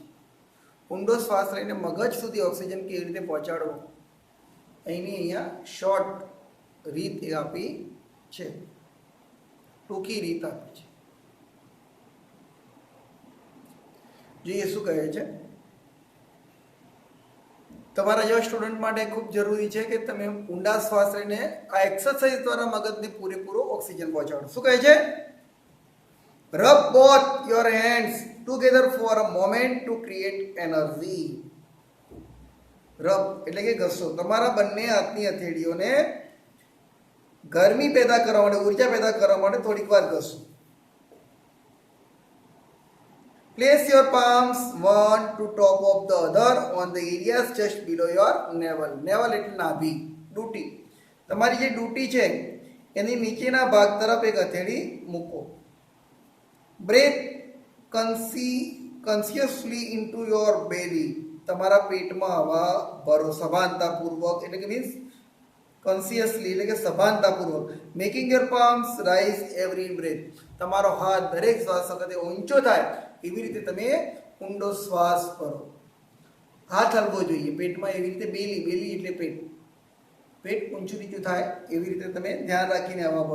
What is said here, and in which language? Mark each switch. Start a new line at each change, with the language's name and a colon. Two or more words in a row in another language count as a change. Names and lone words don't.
Gujarati: ઊંડો શ્વાસ લઈને મગજ સુધી ઓક્સિજન કેવી રીતે પહોંચાડવો અહીંની અહીંયા શોર્ટ રીત એ આપી છે, ટૂંકી રીત આપી છે. જોઈએ શું કહે છે. તમારા જેવા સ્ટુડન્ટ માટે ખૂબ જરૂરી છે કે તમે ઊંડા શ્વાસ લઈને આ એક્સરસાઇઝ દ્વારા મગજને પૂરેપૂરો ઓક્સિજન પહોંચાડો. શું કહે છે,
English: rub both your hands together for a moment to create energy.
Gujarati: રબ એટલે કે ઘસો, તમારા બંને હાથની હથેળીઓને ગરમી પેદા કરવા માટે, ઉર્જા પેદા કરવા માટે થોડીક વાર ઘસો.
English: Place your palms one to top of the other on the areas just below your navel.
Gujarati: Navel એટલે નાભી, ડૂટી. તમારી જે ડૂટી છે એની નીચેના ભાગ તરફ એક હથેળી મૂકો.
English: Breathe consciously into your belly.
Gujarati: તમારા પેટમાં હવા ભરો સભાનતાપૂર્વક, એટલે કે
English: means consciously
Gujarati: એટલે કે સભાનતાપૂર્વક.
English: making your palms rise every breath.
Gujarati: તમારો હાથ દરેક શ્વાસ વખતે ઊંચો થાય એવી રીતે તમે ઊંડો શ્વાસ ભરો. હાથ હલવો જોઈએ પેટમાં, એવી રીતે બેલી, બેલી એટલે પેટ, પેટ ઊંચું નીચું થાય એવી રીતે તમે ધ્યાન રાખીને હવા ભરો.